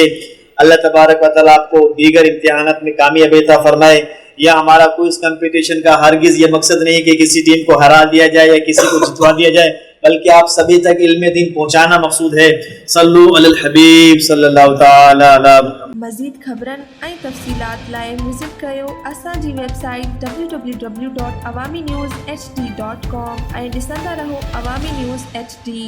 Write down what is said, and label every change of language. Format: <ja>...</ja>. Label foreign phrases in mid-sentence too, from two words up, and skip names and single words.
<ur>اللہ تبارک و تعالیٰ آپ کو دیگر امتحانات میں کامیابی عطا فرمائے. یا ہمارا کوئی اس کمپٹیشن کا ہرگز یہ مقصد نہیں کہ کسی ٹیم کو ہرا دیا جائے یا کسی کو جتوا دیا جائے, بلکہ آپ سبھی تک علم دین پہنچانا مقصود ہے.</ur> <ar>صلو علی الحبیب صلی اللہ تعالی علیہ.</ar> <sd>مزید خبرن ऐं तफ़सीलात लाइ विज़िट कयो असांजी वेबसाइट www.awamiNewsHD.com ऐं ॾिसंदा रहो अवामी न्यूज़ HD.</sd>